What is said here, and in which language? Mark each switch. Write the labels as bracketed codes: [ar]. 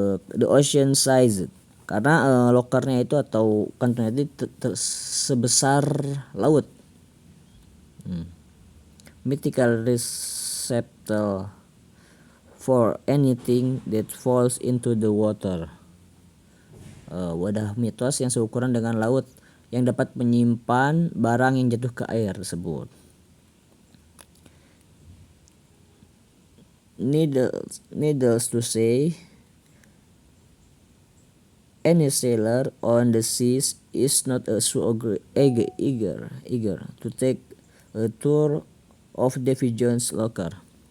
[en] The ocean size, [id] karena lockernya itu atau kantongnya itu sebesar laut. [en] Mythical receptacle for anything that falls into the water. [id] Wadah mitos yang seukuran dengan laut yang dapat menyimpan barang yang jatuh ke air tersebut. [en] Needless to say, any sailor on the seas is not so eager to take a tour of Davy Jones' locker.